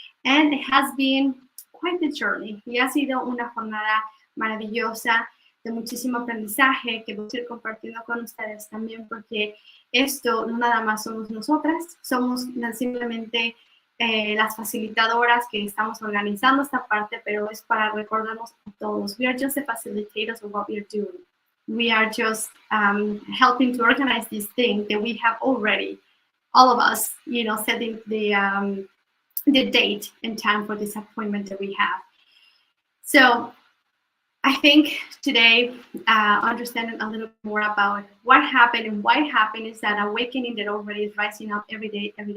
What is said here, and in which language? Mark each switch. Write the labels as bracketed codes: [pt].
[en] And it has been quite the journey. [es] Y ha sido una jornada maravillosa, de muchísimo aprendizaje que voy a ir compartiendo con ustedes también, porque esto no nada más somos nosotras, somos simplemente las facilitadoras que estamos organizando esta parte, pero es para recordarnos a todos. [en] We are just the facilitators of what we are doing. We are just helping to organize this thing that we have already, all of us, setting the date and time for this appointment that we have. So I think today, understanding a little more about what happened and why it happened is that awakening that already is rising up every day.